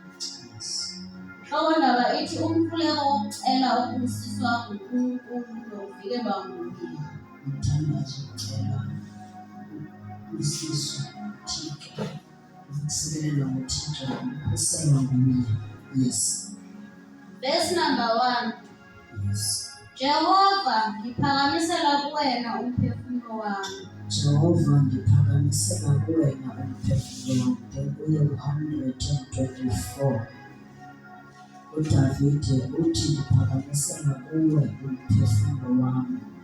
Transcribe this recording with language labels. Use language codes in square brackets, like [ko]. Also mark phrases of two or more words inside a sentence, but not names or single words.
[zu] Ndaba ithi umkhuleko wokucela ukubusiswa nguNkulunkulu nokuvikelwa nguye. [xh] Umthandazo ucela ukubusiswa nguThixo, ukusikelelwa nguThixo, ukukhuselwa nguye. [en] Yes. Verse number 1. Yes. [zu] Jehova, ngiphakamisela kuwena umphefumulo wami. Jehova, ngiphakamisela kuwena umphefumulo wami. Kuye 124. uDavide uthi ngiphakamisela kuwe umphefumulo wami.